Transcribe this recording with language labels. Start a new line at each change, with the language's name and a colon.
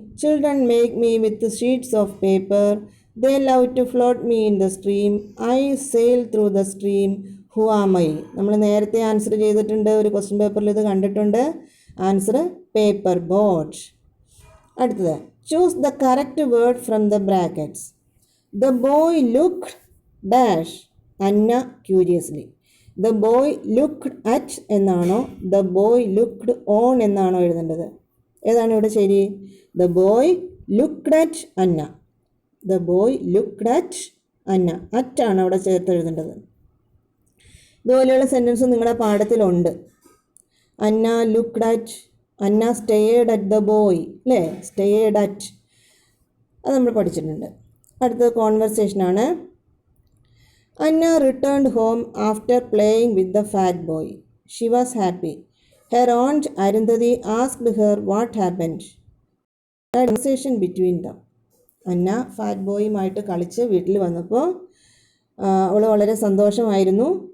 English: Children make me with sheets of paper. They love to float me in the stream. I sail through the stream. Who am I?
Malayalam: നമ്മൾ നേരത്തെ answer ചെയ്തിട്ടുണ്ട്, ഒരു question പേപ്പറിൽ ഇത് കണ്ടിട്ടുണ്ട്.
English: Answer paper boat.
Malayalam: അടുത്തത്,
English: Choose the correct word from the brackets. The boy looked dash Anna curiously. The boy looked at
Malayalam: എന്നാണോ
English: the boy looked on
Malayalam: എന്നാണോ എഴുതേണ്ടത്? ഏതാണ് ഇവിടെ ശരി?
English: The boy looked at Anna. The boy looked at Anna.
Malayalam: അറ്റാണ് അവിടെ ചേർത്ത് എഴുതേണ്ടത്. ഇതുപോലെയുള്ള സെൻറ്റൻസ് നിങ്ങളുടെ പാഠത്തിലുണ്ട്.
English: Anna looked at, Anna stayed at the boy, അല്ലേ? Stayed at,
Malayalam: അത് നമ്മൾ പഠിച്ചിട്ടുണ്ട്. അടുത്തത് കോൺവെർസേഷനാണ്.
English: Anna returned home after playing with the fat boy. She was happy. Her aunt Arundhati asked her what happened. Conversation between them.
Malayalam: Anna fat ബോയുമായിട്ട് കളിച്ച് വീട്ടിൽ വന്നപ്പോൾ അവൾ വളരെ സന്തോഷമായിരുന്നു.